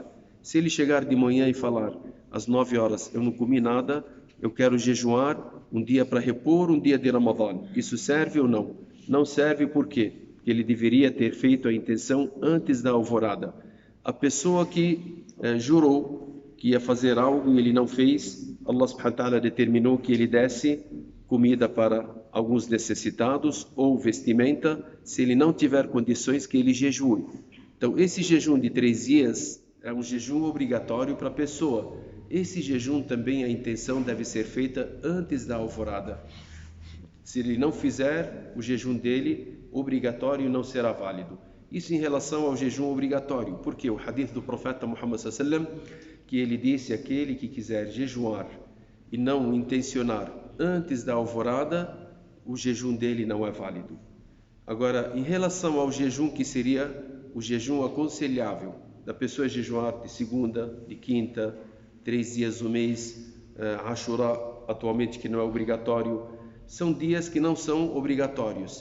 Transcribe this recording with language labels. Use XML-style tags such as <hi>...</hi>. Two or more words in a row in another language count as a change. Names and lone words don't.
<pt>Se ele chegar de manhã e falar, às 9 horas, eu não comi nada, eu quero jejuar um dia para repor um dia de Ramadã. Isso serve ou não? Não serve por quê? Porque ele deveria ter feito a intenção antes da alvorada. A pessoa que jurou que ia fazer algo e ele não fez, Allah</pt> <ar>سبحانه وتعالى</ar> <pt>determinou que ele desse comida para alguns necessitados ou vestimenta, se ele não tiver condições, que ele jejue. Então esse jejum de 3 dias é um jejum obrigatório para a pessoa. Esse jejum também, a intenção deve ser feita antes da alvorada. Se ele não fizer, o jejum dele obrigatório não será válido. Isso em relação ao jejum obrigatório, porque o hadith do profeta Muhammad</pt> <ar>صلى الله عليه وسلم,</ar> <pt>que ele disse: aquele que quiser jejuar e não intencionar antes da alvorada, o jejum dele não é válido. Agora, em relação ao jejum que seria o jejum aconselhável, da pessoa jejuar de segunda, de quinta, 3 dias do mês, Ashura, atualmente que não é obrigatório, são dias que não são obrigatórios.</pt>